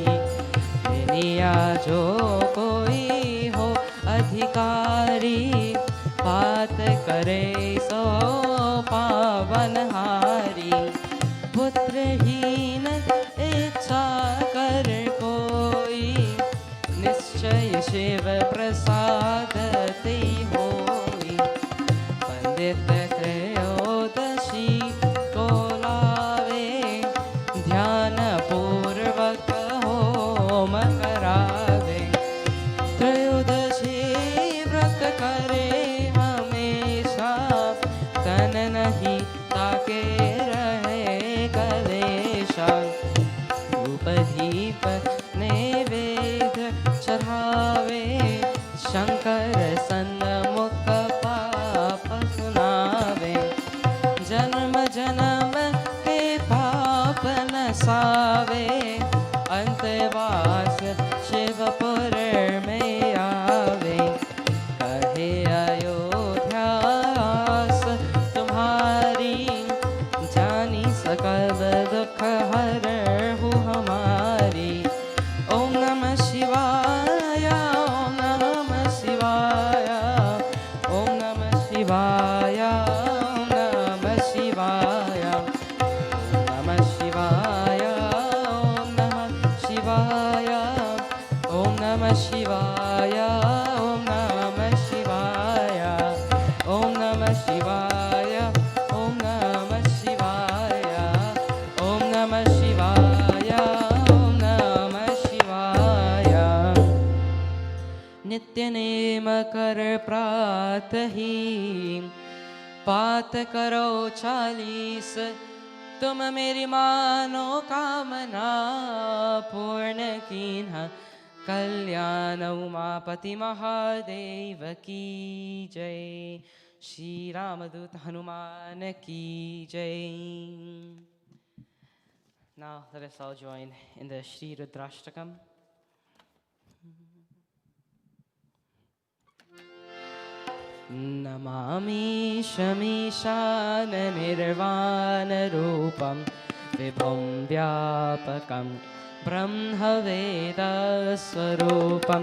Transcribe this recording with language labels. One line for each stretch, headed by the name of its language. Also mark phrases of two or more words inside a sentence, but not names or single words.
Hindi: दुनिया जो कोई हो अधिकारी, पात करे सो पावनहारी। पुत्रहीन इच्छा कर कोई, निश्चय शिव प्रसाद ते होई। पंडित त्रयोदशी को लावे, ध्यान पूर्वक होम करावे। त्रयोदशी व्रत करे हमेशा, तन नहीं ताके रहे कलेशा। धूप दीप नैवेद्य चढ़ावे, शंकर सन्मुख पाप सुनावे। जन्म जन्म के पाप नसावे, अंतवास शिवपुर में आवे। कहे अयोध्यास तुम्हारी, जानी सकल दुख हरहु हमारी।
Sanskrit: ओम नमः शिवाय, ओम नमः शिवाय, ओम नमः शिवाय, ओम नमः शिवाय, ओम नमः शिवाय, ओम नमः शिवाय, ओम नमः शिवाय, ओम नमः शिवाय, ओम नमः शिवाय, ओम नमः शिवाय, ओम नमः शिवाय, ओम नमः शिवाय।
Hindi: नित्य नेम कर प्रातहि, पात करो 40। तुम मेरी मानो कामना, पूर्ण कीन्ह। कल्याण उमापति महादेव की जय। श्री रामदूत हनुमान की जय।
English: Now let us all join in the Shri Rudrashtakam.
Sanskrit: नमामि शमीशान निर्वाण रूपं, विभुं व्यापकं ब्रह्मवेद स्वरूपं।